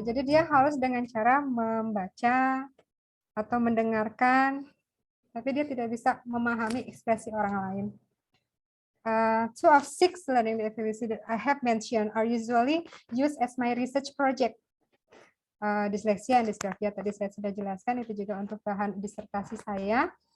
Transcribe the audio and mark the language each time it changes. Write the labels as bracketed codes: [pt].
[id] Jadi dia halus dengan cara membaca atau mendengarkan, tapi dia tidak bisa memahami ekspresi orang lain. [en] 2 of 6 learning disabilities that I have mentioned are usually used as my research project. [id] Disleksia dan disgrafia tadi saya sudah jelaskan, itu juga untuk bahan disertasi saya.